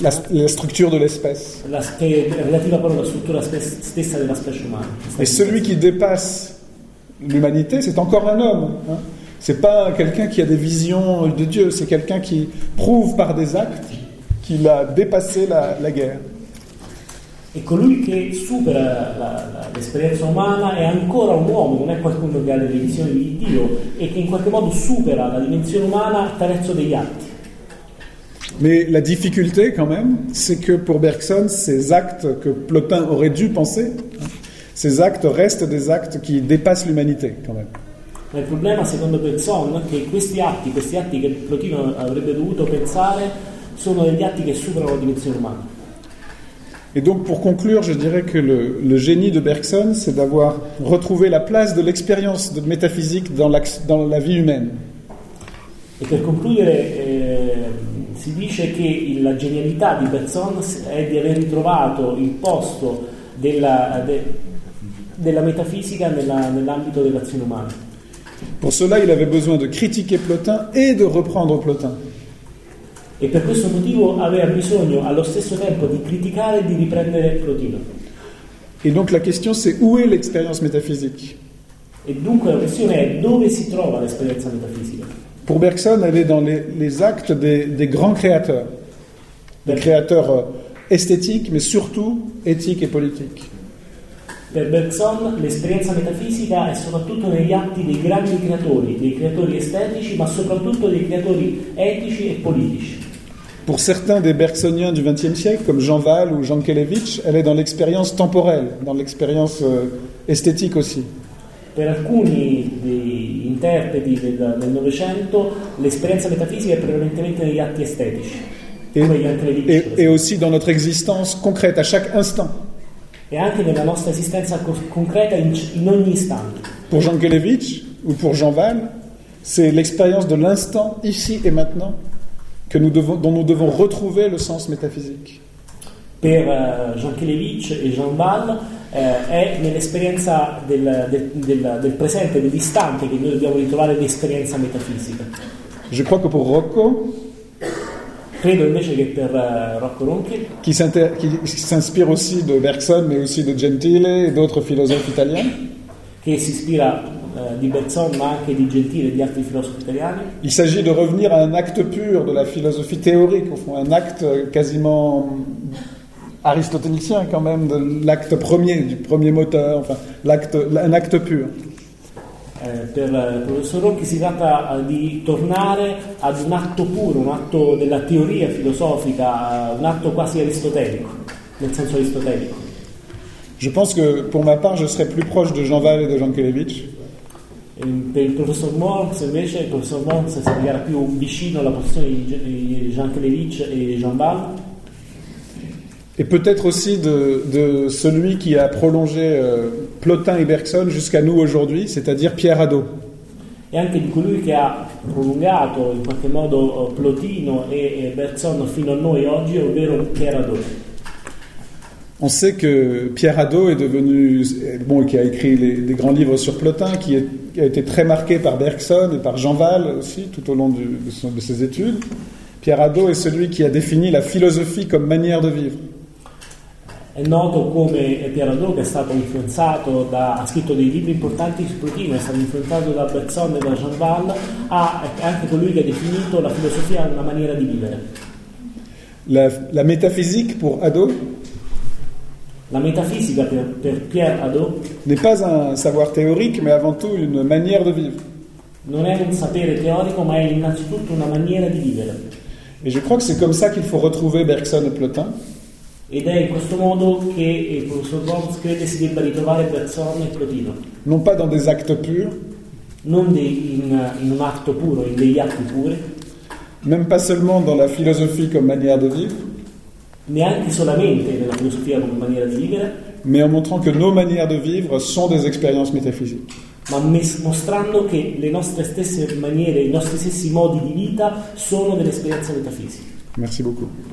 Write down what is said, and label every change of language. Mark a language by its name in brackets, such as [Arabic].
[Italian] la struttura dell'espèce. La che è relativa proprio alla struttura stessa della specie umana. [French] Et celui qui dépasse l'humanité, c'est encore un homme, hein. C'est pas quelqu'un qui a des visions de Dieu, c'est quelqu'un qui prouve par des actes qu'il a dépassé la guerre. [Italian] Et colui che supera l'esperienza umana è ancora un uomo, non è qualcuno che ha le visioni di Dio e che in qualche modo supera la dimensione umana attraverso degli atti. [French] Mais la difficulté quand même, c'est que pour Bergson, ces actes que Plotin aurait dû penser, ces actes restent des actes qui dépassent l'humanité quand même. [Italian] Ma il problema secondo Bergson è che questi atti che Plotino avrebbe dovuto pensare sono degli atti che superano la dimensione umana. [French] Et donc pour conclure, je dirais que le génie de Bergson, c'est d'avoir retrouvé la place de l'expérience de métaphysique dans la vie humaine. [Italian] E per concludere si dice che la genialità di Bergson è di aver ritrovato il posto della metafisica nell'ambito dell'azione umana. [French] Pour cela, il avait besoin de critiquer Plotin et de reprendre Plotin. [Italian] Et per questo motivo aveva bisogno allo stesso tempo di criticare e di riprendere Plotino. [French] Et donc la question c'est où est l'expérience métaphysique? Et donc la question est [Italian] dove si trova l'esperienza metafisica? [French] Pour Bergson, elle est dans les actes des grands créateurs. Des créateurs esthétiques mais surtout éthiques et politiques. [Italian] Per Bergson l'esperienza metafisica è soprattutto negli atti dei grandi creatori, dei creatori estetici, ma soprattutto dei creatori etici e politici. [French] Pour certains des bergsoniens du XXe siècle, comme Jean Val ou Jean Kelevich, elle est dans l'expérience temporelle, dans l'expérience esthétique aussi. [Italian] Per alcuni degli interpreti del Novecento, l'esperienza metafisica è prevalentemente negli atti estetici. [French] Et aussi dans notre existence concrète, à chaque instant. [Italian] E anche nella nostra esistenza concreta in ogni istante. [French] Pour Jean Kelevich ou pour Jean Val, c'est l'expérience de l'instant ici et maintenant que dont nous devons retrouver le sens métaphysique. [Italian] Per Jean Kelevich e Jean Val è nell'esperienza del presente, dell'istante che noi dobbiamo ritrovare l'esperienza metafisica. [French] Je crois que pour Rocco, [Italian] credo invece che per Rocco Ronchi, [French] qui s'inspire aussi de Bergson mais aussi de Gentile et d'autres philosophes italiens, [Italian] che si ispira di Bergson ma anche di Gentile e di altri filosofi italiani, [French] il s'agit de revenir à un acte pur de la philosophie théorique, au fond un acte quasiment aristotélicien quand même, de l'acte premier, du premier moteur, enfin un acte pur. [Italian] Per il professor Ronchi si tratta di tornare ad un atto puro, un atto della teoria filosofica, un atto quasi aristotelico, nel senso aristotelico. [French] Je pense que pour ma part je serais plus proche de Jean Val et de Jean Kelevich. [Italian] Per il professor Morz invece, il professor Morz si dichiara più vicino alla posizione di Jean Kelevich e Jean Val. [French] Et peut-être aussi de celui qui a prolongé Plotin et Bergson jusqu'à nous aujourd'hui, c'est-à-dire Pierre Hadot. [Italian] Et anche di colui che ha prolungato in qualche modo Plotino e Bergson fino a noi oggi, ovvero Pierre Hadot. [French] On sait que Pierre Hadot est devenu bon, qui a écrit des grands livres sur Plotin, qui a été très marqué par Bergson et par Jean Val aussi tout au long de ses études. Pierre Hadot est celui qui a défini la philosophie comme manière de vivre. [Italian] è noto come Pierre Hadot, che è stato influenzato da, ha scritto dei libri importanti su Plotino, è stato influenzato da Bergson e da Jean Val, è anche colui che ha definito la filosofia una maniera di vivere. [French] La métaphysique pour Hadot? La métaphysique per Pierre Hadot n'est pas un savoir théorique, mais avant tout une manière de vivre. [Italian] Non è un sapere teorico, ma è innanzitutto una maniera di vivere. [French] Et je crois que c'est comme ça qu'il faut retrouver Bergson et Plotin. [Italian] Ed è in questo modo che il professor Gomes crede si debba ritrovare Bergson e Plotino. [French] Non pas dans des actes purs. [Italian] Non in un atto puro, in degli atti puri. [French] Même pas seulement dans la philosophie comme manière de vivre. [Italian] Neanche solamente nella filosofia come maniera di vivere. [French] Mais en montrant que nos manières de vivre sont des expériences métaphysiques. [Italian] Ma mostrando che le nostre stesse maniere, i nostri stessi modi di vita sono delle esperienze metafisiche. [French] Merci beaucoup.